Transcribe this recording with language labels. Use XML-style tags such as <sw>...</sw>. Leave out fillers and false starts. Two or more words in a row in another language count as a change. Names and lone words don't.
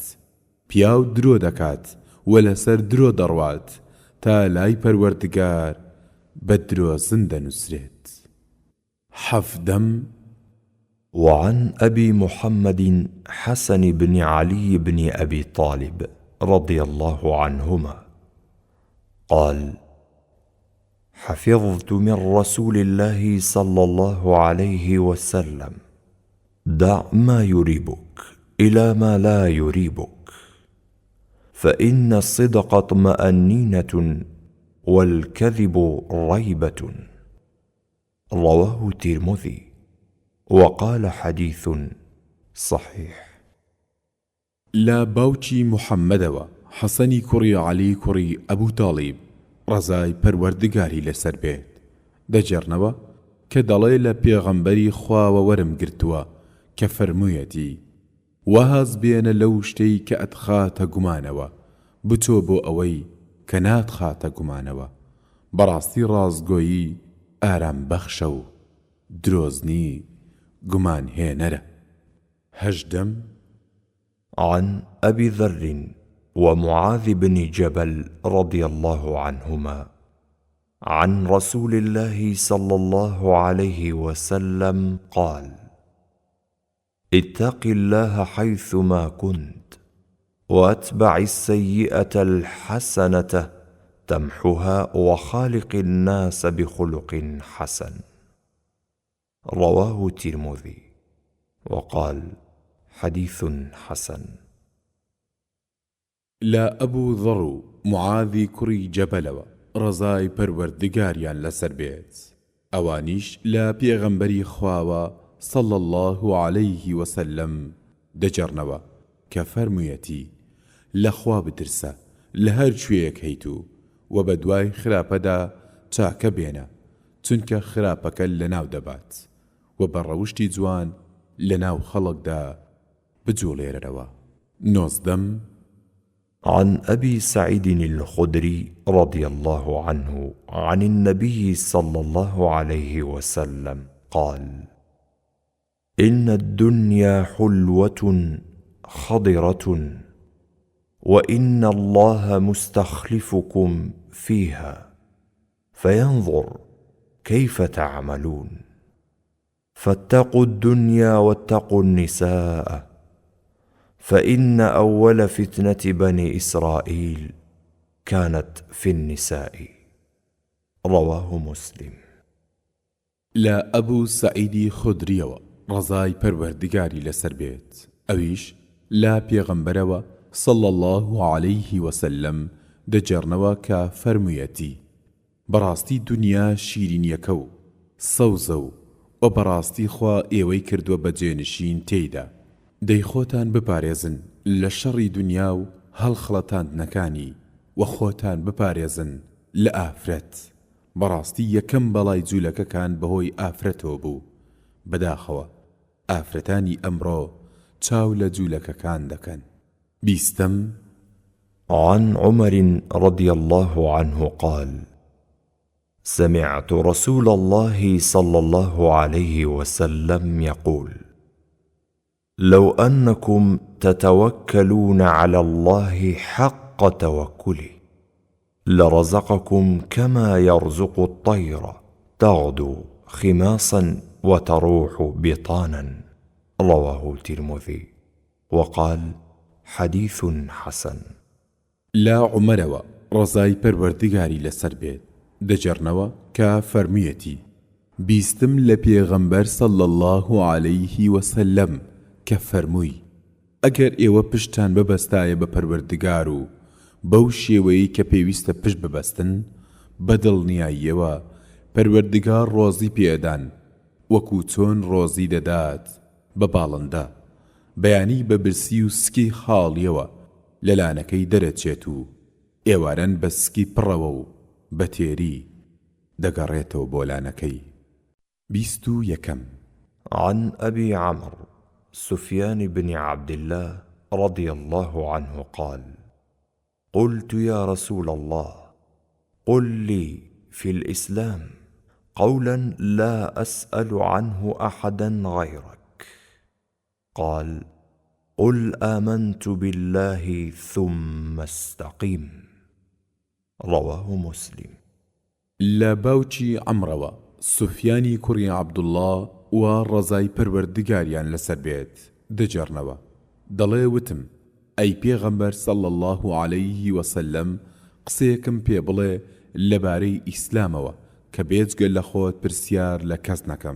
<ckb>پیا و درۆ دەکات و لەسەر درۆ دەڕوات تا لای پەروەردگار بدرۆزن دەنووسرێت. حەفدەم</ckb> <ar>وعن أبي محمد حسن بن علي بن أبي طالب رضي الله عنهما قال: حفظت من رسول الله صلى الله عليه وسلم: دع ما يريبك إلى ما لا يريبك، فإن الصدق طمأنينة والكذب ريبة. رواه الترمذي وقال حديث صحيح.</ar> <ckb>لا باوچی محەممەدەوە حەسەنی کوڕی عەلی کوڕی ئەبوو تاڵیب ڕەزای پەروەردگاری لەسەر بێت دەجێڕنەوە کە دەڵێ لە پێغەمبەری خواوە وەرم گرتووە کە فەرموویەتی: وەهەز بێنە لەو شتەی کە ئەتخاتە گومانەوە بچۆ بۆ ئەوەی کە ناتخاتە گومانەوە. بەڕاستی ڕازگۆیی ئارام بەخشە و درۆزنی گومان هێنەرە. هەژدەم</ckb> <ar>عن أبي ذر ومعاذ بن جبل رضي الله عنهما عن رسول الله صلى الله عليه وسلم قال: اتق الله حيثما كنت، واتبع السيئة الحسنة تمحها، وخالق الناس بخلق حسن. رواه الترمذي وقال حديث حسن.</ar> <ckb>لا أبو ذر معاذی کوڕی جەبەلەوە ڕەزای پەروەردگاریان لەسەر بێت ئەوانیش لا پێغەمبەری خواوە</ckb> <ar>صلى الله عليه وسلم</ar> <ckb>دەجێڕنەوە کە فەرموویەتی: لەخوا بترسە لە هەر کوێیەک هەیت و بە دوای خراپەدا چاکە بێنە، چونکە خراپەکە لەناو دەبات و بە ڕەوشتی جوان لەناو خەڵکدا بجوڵێرەوە. نۆزدەم</ckb> <ar>عن أبي سعيد الخدري رضي الله عنه عن النبي صلى الله عليه وسلم قال: إن الدنيا حلوة خضرة، وإن الله مستخلفكم فيها فينظر كيف تعملون، فاتقوا الدنيا واتقوا النساء، فإن أول فتنة بني إسرائيل كانت في النساء. رواه مسلم.</ar> <ckb>لا أبو سعيد خدريوە ڕەزای پەروەردگاری لەسەر بێت ئەویش لا پێغەمبەرەوە</ckb> <ar>صلى الله عليه وسلم</ar> <ckb>دەجێڕنەوە کە فەرموویەتی: بەڕاستی دنیا شیرینیەکە و سەوزە و بەڕاستی خوا ئێوەی کردووە بەجێنشین تێیدا. دەی خۆتان بپارێزن لە شەڕی دنیا و هەڵخڵەتاندنەکانی و خۆتان بپارێزن لە ئافرەت. بەڕاستی یەکەم بەڵای جوولەکەکان بەهۆی ئافرەتەوە بوو، بەداخەوە ئافرەتانی ئەمڕۆ چاو لە جوولەکەکان دەکەن. بیستم</ckb> <ar>عن عمر رضي الله عنه قال: سمعت رسول الله صلى الله عليه وسلم يقول: لو أنكم تتوكلون على الله حق توكله لرزقكم كما يرزق الطير تغدو خماصا وتروح بطانا. رواه الترمذي وقال حديث حسن.</ar> <ckb>لا عمرەوە ڕەزای پەروەردگاری لەسەر بێت دەجێڕنەوە کە فەرموویەتی: بیستم لە پێغەمبەر</ckb> <ar>صلى الله عليه</ar> <ckb>وسلم کە فەرمووی: ئەگەر ئێوە پشتان ببەستایە بە پەروەردگار و بەو شێوەیەی کە پێویستە پشت ببەستن، بەدڵنیاییەوە پەروەردگار ڕۆزی پێدان وەکو چۆن ڕۆزی دەدات بە باڵندە، بەیانی بە برسی و سکی خاڵیەوە لەلانەکەی دەرەچێت و ئێوارەن بە سکی پڕەوە و بە تێری دەگەڕێتەوە بۆ لانەکەی. بیست و یەکەم</ckb> <ar>عن أبي عمرو سفيان بن عبد الله رضي الله عنه قال: قلت يا رسول الله قل لي في الإسلام قولا لا أسأل عنه أحدا غيرك. قال: قل آمنت بالله ثم استقيم. رواه مسلم.</ar> <ckb>لە باوکی عەمرەوە سوفیانی کوڕی عەبدوڵڵا و ڕەزای پەروەردگاریان لەسەر بێت دەجێڕنەوە دەڵێ وتم ئەی پێغەمبەر</ckb> <ar>صلی الله عليه وسلم</ar> <ckb>قسەیەکم پێ بڵێ لەبارەی ئیسلامەوە کە بێجگە لە خۆت پرسیار لە کەس نەکەم.</ckb>